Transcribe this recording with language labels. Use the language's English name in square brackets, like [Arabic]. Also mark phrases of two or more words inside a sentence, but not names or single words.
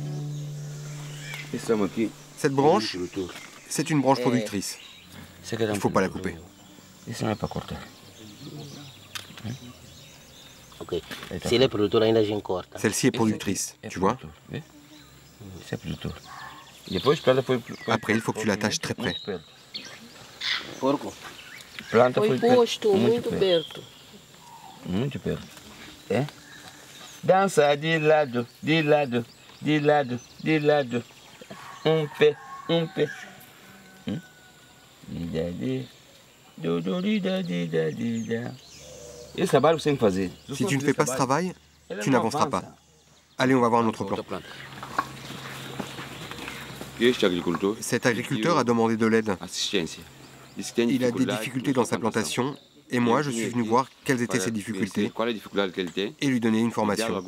[French] Cette branche, c'est une branche productrice. Il ne faut pas la couper. Celle-ci est productrice, tu vois. Après, il faut que tu l'attaches très près. [Portuguese] Foi posto muito perto. Muito perto. É? Dança de lado, de lado, de lado, de lado. Pé, pé. Esse trabalho você tem que fazer. [French] Si tu ne fais pas ce travail, tu n'avanceras pas. Allez, on va voir un autre plan. Cet agriculteur a demandé de l'aide. Il a des difficultés dans sa plantation et moi, je suis venu voir quelles étaient ses difficultés et lui donner une formation.